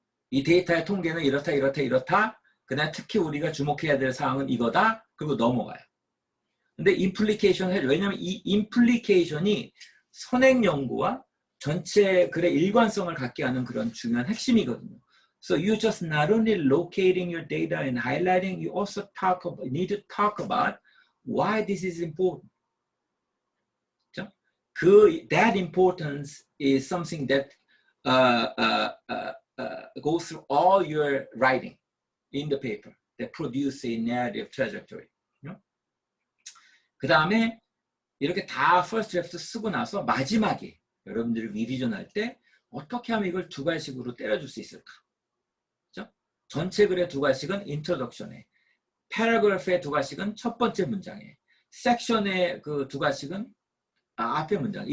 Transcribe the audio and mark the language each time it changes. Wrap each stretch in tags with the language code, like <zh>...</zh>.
<ko>이 데이터의 통계는 이렇다 이렇다 이렇다 그다음 특히 우리가 주목해야 될 사항은 이거다 그리고 넘어가요. 근데 임플리케이션 해줘. 왜냐하면 이 임플리케이션이 선행 연구와 전체 글의 일관성을 갖게 하는 그런 중요한 핵심이거든요.</ko> <en>So you just not only locating your data and highlighting, you also need to talk about why this is important. That importance is something that goes through all your writing in the paper that produce a narrative trajectory.</en> <ko>그 다음에 이렇게 다 first draft 쓰고 나서 마지막에 여러분들이 리비전 할 때 어떻게 하면 이걸 두 갈씩으로 때려줄 수 있을까? 그렇죠? 전체 글의 두 갈씩은 introduction에, paragraph의 두 갈씩은 첫 번째 문장에, 섹션의 그 두 갈씩은 앞에 문장.</ko>